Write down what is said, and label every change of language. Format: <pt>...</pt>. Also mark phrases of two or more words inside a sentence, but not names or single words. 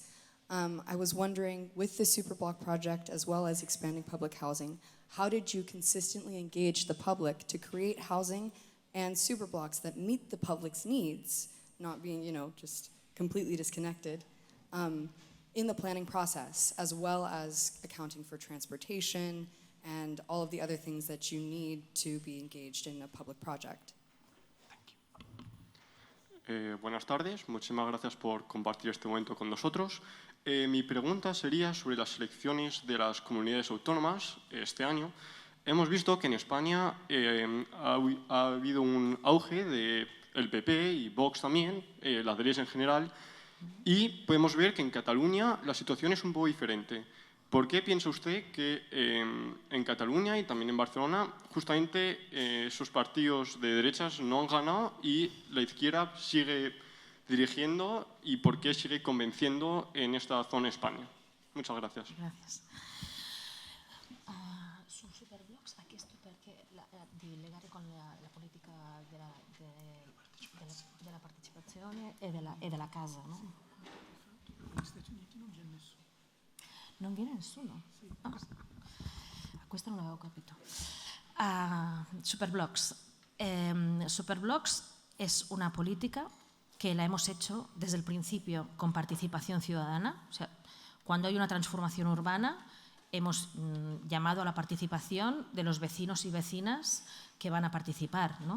<en>I was wondering, with the Superblock project, as well as expanding public housing, how did you consistently engage the public to create housing and superblocks that meet the public's needs, not being, just completely disconnected, in the planning process, as well as accounting for transportation and all of the other things that you need to be engaged in a public project?</en> <es>Buenas tardes, muchísimas gracias por compartir este momento con nosotros. Mi pregunta sería sobre las elecciones de las comunidades autónomas este año. Hemos visto que en España ha habido un auge del PP y Vox también, la derecha en general, y podemos ver que en Cataluña la situación es un poco diferente. ¿Por qué piensa usted que en Cataluña y también en Barcelona justamente esos partidos de derechas no han ganado y la izquierda sigue dirigiendo, y por qué sigue convenciendo en esta zona de España? Muchas gracias. Gracias.</es> <it>Sul Superblocks,</it> <ca>aquest perquè</ca> <it>di legare con la politica della partecipazione e della casa, no? Negli Stati Uniti non viene nessuno. Non viene nessuno? Sì. Ah, questo non l'avevo capito. Superblocks.</it> <es>Superblocks es una política que la hemos hecho desde el principio con participación ciudadana. O sea, cuando hay una transformación urbana, hemos llamado a la participación de los vecinos y vecinas que van a participar, ¿no?</es>